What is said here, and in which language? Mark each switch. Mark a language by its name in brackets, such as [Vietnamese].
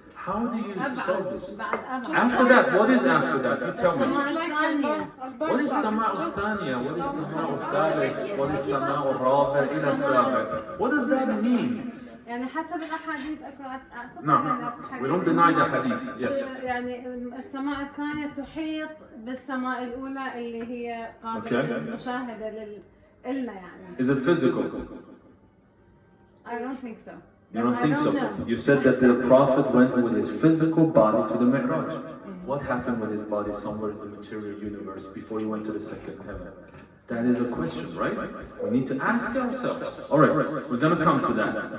[English] How do you solve this? After that, what is after that? You tell me. What is Sama al-Thaniya? What is Sama al-Thalith? What is Sama al-Rabi' ila al-Sabi'? What does that mean? [Arabic] يعني حسب الأحاديث [English] No, we don't deny the hadith. Yes. [Arabic] يعني السماء الثانية تحيط بالسماء الأولى اللي هي قابلة للمشاهدة لنا يعني. [English] Is it physical? I don't think so. You don't think so? You said that the Prophet went with his physical body to the Mi'raj. What happened with his body somewhere in the material universe before he went to the second heaven? That is a question, right? We need to ask ourselves. All right, we're going to come to that.